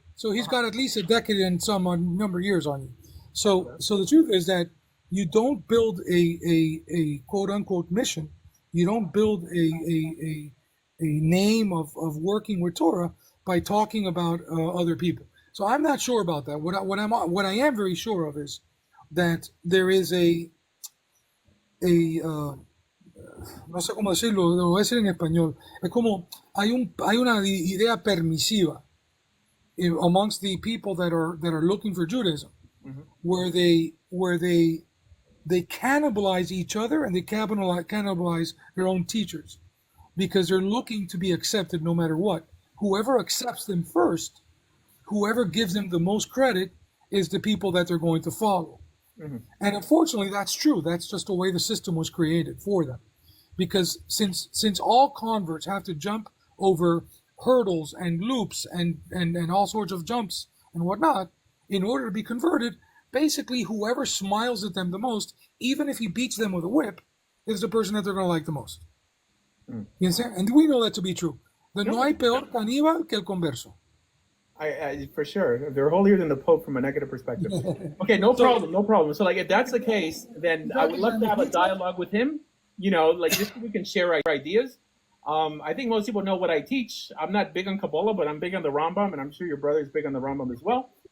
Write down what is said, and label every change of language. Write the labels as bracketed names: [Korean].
[English] So he's got at least a decade and some number of years on you. Okay. So the truth is that you don't build a quote unquote mission. You don't build a name of working with Torah by talking about other people. So I'm not sure about that. What I am very sure of is that there is a [Spanish] no sé cómo decirlo, lo voy a decir en español. Es como hay una idea permisiva [English] amongst the people that are looking for Judaism, Mhm. where they cannibalize each other and they cannibalize their own teachers because they're looking to be accepted no matter what. Whoever accepts them first, whoever gives them the most credit, is the people that they're going to follow. Mhm. And unfortunately, that's true. That's just the way the system was created for them. Because since all converts have to jump over hurdles and loops and all sorts of jumps and whatnot in order to be converted, basically whoever smiles at them the most, even if he beats them with a whip, is the person that they're going to like the most. Mm. You understand? And we know that to be true. The no [Spanish] No, hay peor caníbal que el converso. [English] I for sure they're holier than the Pope from a negative perspective. Okay, no So problem, no problem. So like if that's the case, then I would love to have a dialogue with him. Like just so we can share ideas. I think most people know what I teach. I'm not big on Kabbalah, but I'm big on the Rambam, and I'm sure your brother's big on the Rambam as well.